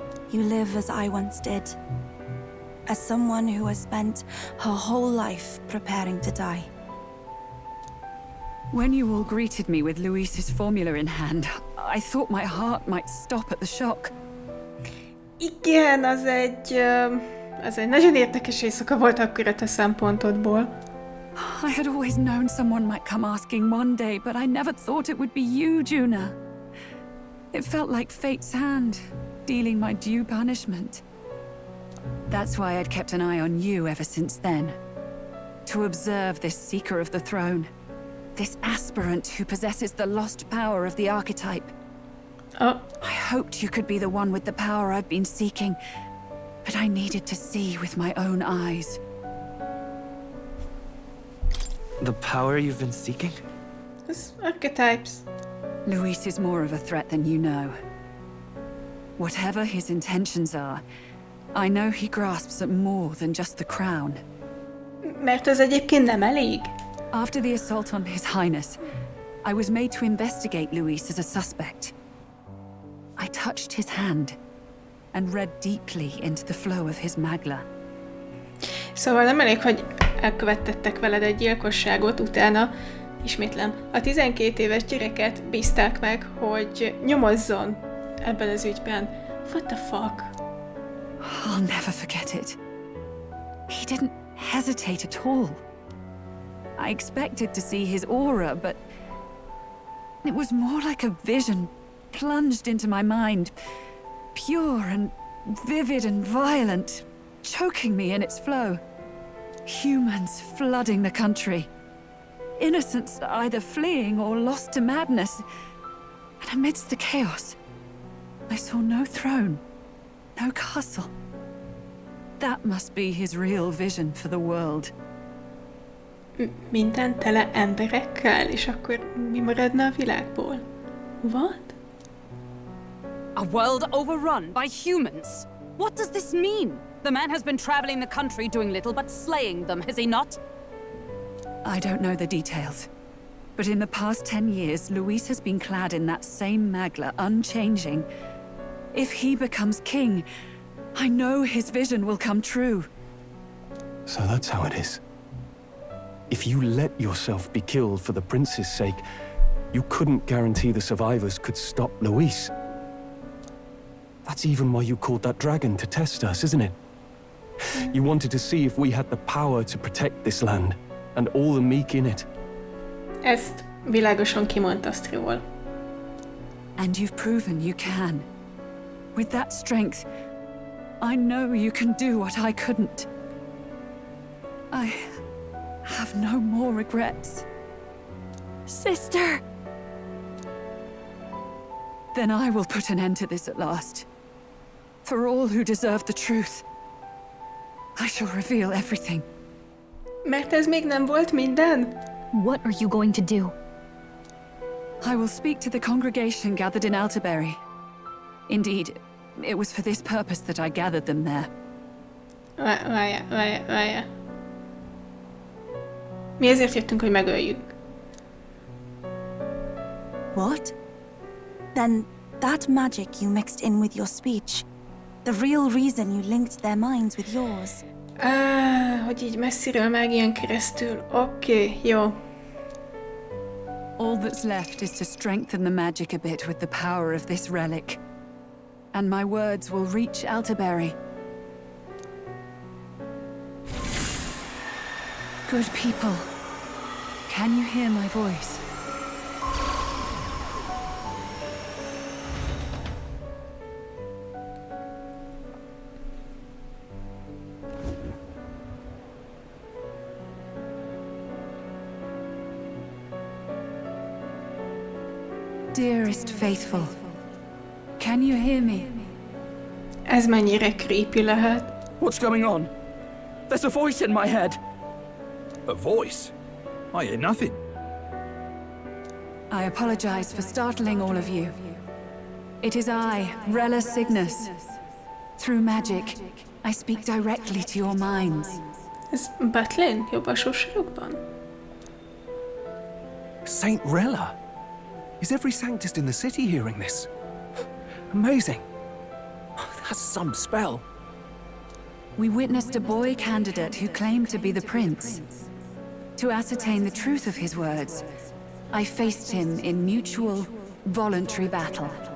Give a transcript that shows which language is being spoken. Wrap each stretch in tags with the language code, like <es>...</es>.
<en>You live as I once did. As someone who has spent her whole life preparing to die. When you all greeted me with Luis's formula in hand, I thought my heart might stop at the shock.</en> <hu>Igen, az egy nagyon érdekes éjszaka volt akkor a te szempontodból.</hu> <en>I had always known someone might come asking one day, but I never thought it would be you, Juna. It felt like fate's hand, dealing my due punishment. That's why I'd kept an eye on you ever since then. To observe this seeker of the throne. This aspirant who possesses the lost power of the archetype. Oh. I hoped you could be the one with the power I've been seeking, but I needed to see with my own eyes. The power you've been seeking? It's archetypes. Luis is more of a threat than you know. Whatever his intentions are, I know he grasps at more than just the crown.</en> <hu>Mert ez egyébként nem elég.</hu> <en>After the assault on His Highness, I was made to investigate Luis as a suspect. I touched his hand and read deeply into the flow of his Magla.</en> <hu>Szóval nem elég, hogy elkövettettek veled egy gyilkosságot, utána, ismétlem, a 12 éves gyereket bízták meg, hogy nyomozzon ebben az ügyben.</hu> <en>What the fuck? I'll never forget it. He didn't hesitate at all. I expected to see his aura, but it was more like a vision plunged into my mind, pure and vivid and violent, choking me in its flow. Humans flooding the country. Innocents either fleeing or lost to madness. And amidst the chaos, I saw no throne, no castle. That must be his real vision for the world.</en> <hu>Minden tele emberekkel, és akkor mi maradna a világból?</hu> <en>What? A world overrun by humans? What does this mean? The man has been traveling the country doing little but slaying them, has he not? I don't know the details. But in the past 10 years, Luis has been clad in that same Magla, unchanging. If he becomes king, I know his vision will come true. So that's how it is. If you let yourself be killed for the prince's sake, you couldn't guarantee the survivors could stop Luis. That's even why you called that dragon to test us, isn't it? You wanted to see if we had the power to protect this land, and all the meek in it.</en> <hu>Ezt világosan kimondta Striol.</hu> <en>And you've proven you can. With that strength, I know you can do what I couldn't. I have no more regrets. Sister! Then I will put an end to this at last. For all who deserve the truth, I shall reveal everything.</en> <hu>Mert ez még nem volt minden?</hu> <en>What are you going to do? I will speak to the congregation gathered in Altaberry. Indeed, it was for this purpose that I gathered them there.</en> <hu>Várjál. Mi ezért jöttünk, hogy megöljük.</hu> <en>What? Then that magic you mixed in with your speech, the real reason you linked their minds with yours.</en> <hu>Hogy így messziről mágián keresztül. Oké, jó.</hu> <en>All that's left is to strengthen the magic a bit with the power of this relic. And my words will reach Altaberry. Good people, can you hear my voice? Dearest faithful, can you hear me?</en> <hu>Ez mennyire creepy lehet.</hu> <en>What's going on? There's a voice in my head. A voice? I hear nothing. I apologize for startling all of you. It is I, Rella Cygnus. Through magic, I speak directly to your minds.</en> <hu>Ez Batlin, jobb a sorsolókban?</hu> <en>Saint Rella? Is every Sanctist in the city hearing this? Amazing. That's some spell. We witnessed a boy candidate who claimed to be the prince. To ascertain the truth of his words, I faced him in mutual, voluntary battle.</en>